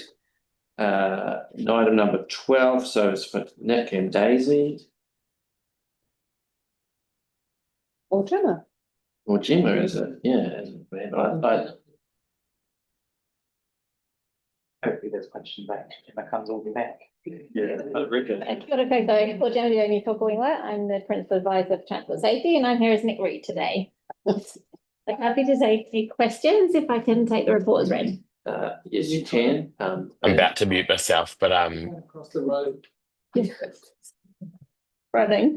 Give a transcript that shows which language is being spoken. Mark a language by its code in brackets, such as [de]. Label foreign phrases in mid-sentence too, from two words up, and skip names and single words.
[en] Item number 12, so it's for Nick and Daisy. Or Gemma. Or Gemma, is it? Yeah. Hopefully there's question back, Gemma comes all the way back. Yeah, I reckon. [mi] Kia ora koutou, ko Gemma Diomi Tokoinga. [en] I'm the Principal Advisor of Transport Safety, and I'm here as Nick Reed today. I'm happy to take any questions if I can take the report as read. Yes, you can. I'm about to mute myself, but Across the road. Running.